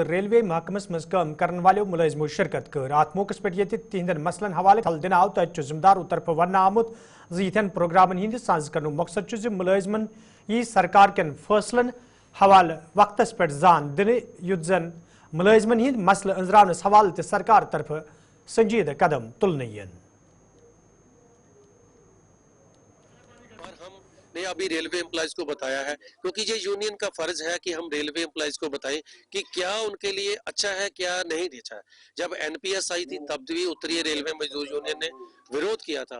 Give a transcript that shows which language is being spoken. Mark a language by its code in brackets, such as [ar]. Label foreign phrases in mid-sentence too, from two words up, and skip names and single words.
[ks] ریلوے محکمس مز کام کرن والو ملازمو شرکت کر ات موقع پہ یہ تہندین مسلن حوالہ تھل دن آو تت ذمہ دارو طرف ون آمت یتھین پروگرامن ہند ساز کرن مقصد ملازمن یہ سرکار کن فیصلن حوالہ وقتس پہ زان دن یت زن ملازمن ہند مسلہ انزرانس حوالہ تہ سرکار طرف سنجیدہ قدم تلن ین [hi] ने अभी [en] railway employees [hi] को बताया है क्योंकि यह यूनियन का फ़र्ज़ है कि हम [en] railway employees [hi] को बताएँ कि क्या उनके लिए अच्छा है क्या नहीं अच्छा है. जब एनपीएस आई थी तब भी उत्तरी रेलवे मज़दूर यूनियन ने विरोध किया था.